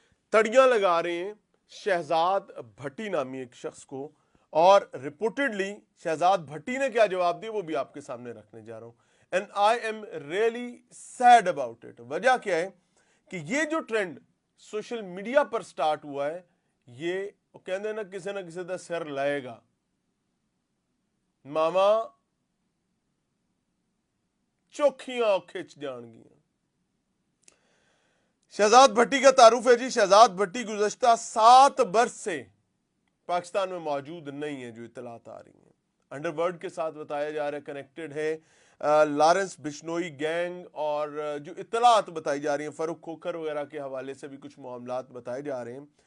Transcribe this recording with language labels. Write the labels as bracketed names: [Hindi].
[Urdu] تڑیاں لگا رہے ہیں شہزاد بھٹی نامی ایک شخص کو اور رپورٹڈلی شہزاد بھٹی نے کیا جواب دیا وہ بھی آپ کے سامنے رکھنے جا رہا ہوں. [English] And I am really sad about it. [Urdu] وجہ کیا ہے کہ یہ جو ٹرینڈ سوشل میڈیا پر سٹارٹ ہوا ہے [Punjabi] یہ کہندے نا کسی نہ کسی دا سر لائے گا. ماما چوکھیاں کھچ جان گیا. [Urdu] شہزاد بھٹی کا تعارف ہے جی. شہزاد بھٹی گزشتہ 7 برس سے پاکستان میں موجود نہیں ہے جو اطلاعات آ رہی ہیں. انڈر ورلڈ کے ساتھ بتایا جا رہا ہے کنیکٹڈ ہے لارنس بشنوئی گینگ اور جو اطلاعات بتائی جا رہی ہیں فاروق کھوکھر وغیرہ کے حوالے سے بھی کچھ معاملات بتائے جا رہے ہیں.